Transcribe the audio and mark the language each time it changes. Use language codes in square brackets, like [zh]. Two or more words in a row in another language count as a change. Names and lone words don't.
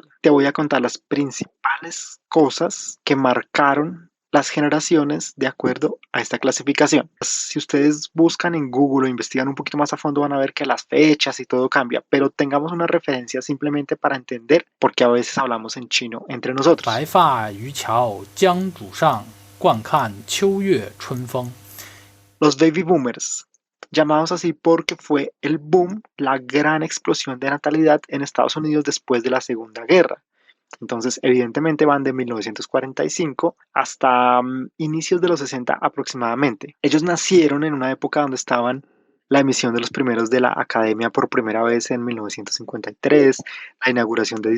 [es] Te voy a contar las principales cosas que marcaron las generaciones de acuerdo a esta clasificación. Si ustedes buscan en Google o investigan un poquito más a fondo, van a ver que las fechas y todo cambia, pero tengamos una referencia simplemente para entender por qué a veces hablamos en chino entre nosotros. [zh] 白发渔樵江渚上，惯看秋月春风。 [es] Los baby boomers, llamados así porque fue el boom, la gran explosión de natalidad en Estados Unidos después de la Segunda Guerra. Entonces, evidentemente van de 1945 hasta inicios de los 60 aproximadamente. Ellos nacieron en una época donde estaban la emisión de los primeros de la Academia por primera vez en 1953, la inauguración de